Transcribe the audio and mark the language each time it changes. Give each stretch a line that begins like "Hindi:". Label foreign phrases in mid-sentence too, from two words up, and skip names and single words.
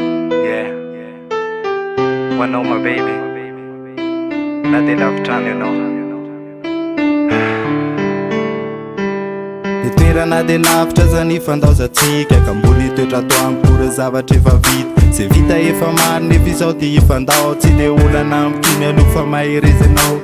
English: Yeah, yeah.
Malagasy: Ho anao,
English: my baby.
Malagasy: Na dia lavitra any ianao. Ny toerana dia lavitra zany ifandaozantsika, ka mbola hitoetra ato amiko ireo zavatra efa vita. Izay vita efa maro nefa izao dia hifandao. Tsy dia olana amiko ny aloha fa mahery izy ianao.